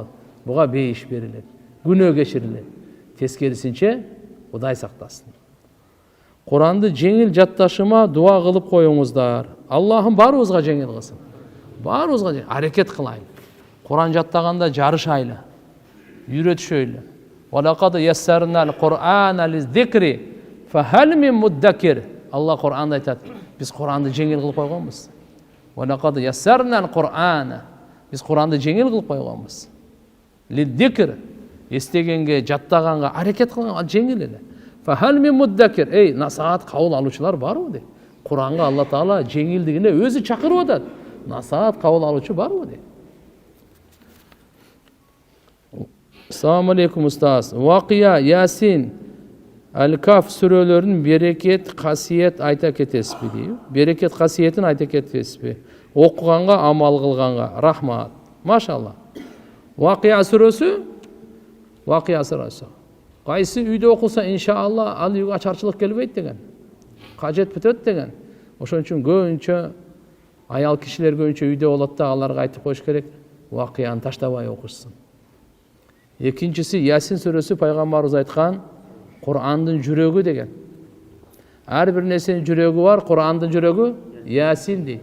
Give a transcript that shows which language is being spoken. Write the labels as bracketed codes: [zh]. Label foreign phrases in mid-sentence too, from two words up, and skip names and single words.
[ky] Буга бейиш берилет, күнөө кечирилет. Тескерисинче Кудай сактасын. Куранды жеңил жатташыма дуа кылып коюңуздар. Аллахым баарыбызга жеңил кылсын. Баарыбызга аракет кылайлы. Куран жаттаганда жарышайлы, үйрөтүшөйлү. [ar] وَلَقَدْ يَسَّرْنَا الْقُرْآنَ لِلذِّكْرِ فَهَلْ مِن مُدَّكِرٍ. [kk] Алла Құр'анда айтады, біз Құр'анды жеңіл қылып қойғанбыз. [ar] وَلَقَدْ يَسَّرْنَا الْقُرْآنَ. [kk] Біз Құр'анды жеңіл қылып қойғанбыз. [ar] لِلذِّكْرِ. [kk] Естегенге, жаттағанға, әрекет қылғанға жеңіл еле. [ar] فَهَلْ مِن مُدَّكِرٍ. [kk] Ей, насихат қабыл алушылар бар ма дейді. Құр'анға Алла Тағала жеңілдігіне өзі шақырып отады. Насихат қабыл алушы бар ма дейді. [ar] السلام عليكم [kk] ұстаз. Вақия, Ясин, Әл-Каф сүрелерінің берекет, қасиет айта кетесіз бе дейді. Берекет, қасиетін айта кетесіз бе. Оқығанға, амал қылғанға. Рахмат. Машалла. Вақия сүресі. Қайсы үйде оқылса, иншалла, ал үйге ашаршылық келбейді деген. Қажет бітеді деген. [ky] Ошон үчүн көбүнчө аял кишилер көбүнчө үйдө болот да, аларга айтып коюш керек. Вакыяны таштабай окушсун. Экинчиси Ясин сүрөсү пайгамбарыбыз айткан Кур'андын жүрөгү деген. Ар бир нерсенин жүрөгү бар, Кур'андын жүрөгү Ясин дейт.